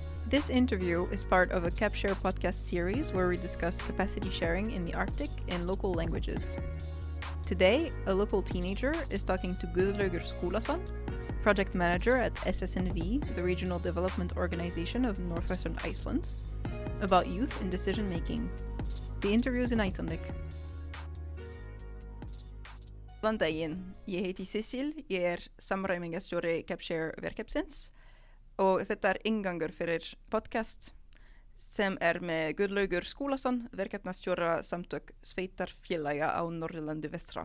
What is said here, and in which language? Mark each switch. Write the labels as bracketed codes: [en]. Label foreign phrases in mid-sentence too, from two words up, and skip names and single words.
[en] This interview is part of a CapShare podcast series where we discuss capacity sharing in the Arctic in local languages. Today, a local teenager is talking to Guðlaugur Skúlason, project manager at SSNV, the regional development organization of northwestern Iceland, about youth in decision making. The interview is in Icelandic. [is] Góðan daginn, ég heiti Cecil, ég samræmingastjóri CapShare verkefnsins og þetta inngangur fyrir podcast sem með Guðlaugur Skúlason, verkefnastjóra samtök sveitarfélaga á Norðurlandi vestra.